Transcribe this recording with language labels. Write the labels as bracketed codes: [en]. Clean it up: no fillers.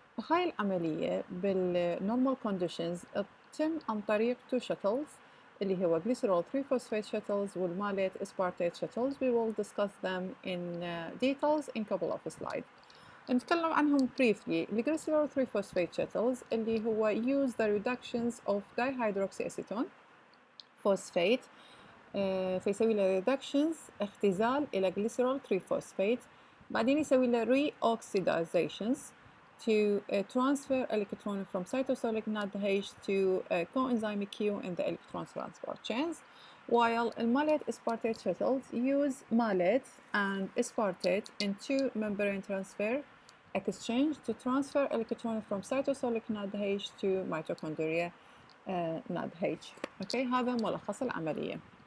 [ar] هاي العملية بالنورمال كونديشنز تتم عن طريق two shuttles اللي هو glycerol 3-phosphate shuttles والمالate aspartate shuttles. [en] We will discuss them in details in couple of slides. [ar] نتكلم عنهم briefly. [en] الglycerol 3-phosphate shuttles اللي هو use the reductions of dihydroxyacetone phosphate [ar] فيسوي له [en] reductions اختزال إلى glycerol 3-phosphate [ar] بعدين يسوي له [en] reoxidizations to transfer electron from cytosolic NADH to coenzyme Q in the electron transport chains, while malate aspartate shuttles use malate and aspartate in two membrane transfer exchange to transfer electron from cytosolic NADH to mitochondria NADH. [ar] Okay, هذا ملخص العملية.